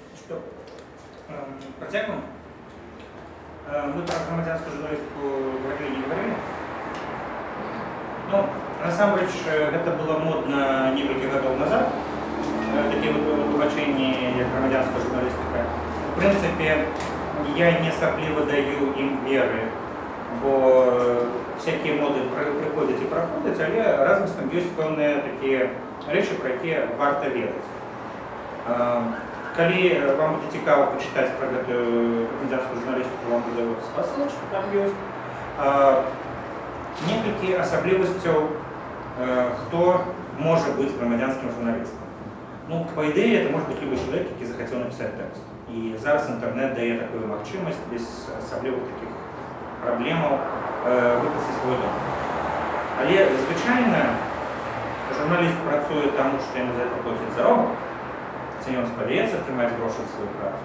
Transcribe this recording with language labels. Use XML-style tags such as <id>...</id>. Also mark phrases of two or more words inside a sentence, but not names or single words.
<ru>Что? Працягваем? Мы про грамадзянскую журналистику говорили, не говорили?</ru> <be>Ну, насамрэч,</be> <ru>это было модно</ru> <be>некалькі гадоў назад,</be> <ru>такие вот</ru> <be>выбачэнні, як грамадзянская журналістика.</be> <ru>В принципе, я не асабліва даю им веры, бо всякие моды приходят и проходят,</ru> <be>але разом з тым ёсць пэўныя такія рэчы, пра якія варта верыць. Калі вам будзе цікава пачытаць пра гэтую грамадзянскую журналістыку, вам будзе спасылачка, там ёсць некалькі асаблівасцяў, хто можа быць грамадзянскім журналістам. Ну, по ідэі,</be> <ru>это может быть любой человек,</ru> <be>які захацеў напісаць тэкст. І зараз інтэрнет дае такую магчымасць без асаблівых такіх праблемаў выпісаць свой дом. Але звычайна журналіст працуе таму, што яму за это плоцяць заробак, ці ён спадзяецца атрымаць грошы за сваю працу.</be>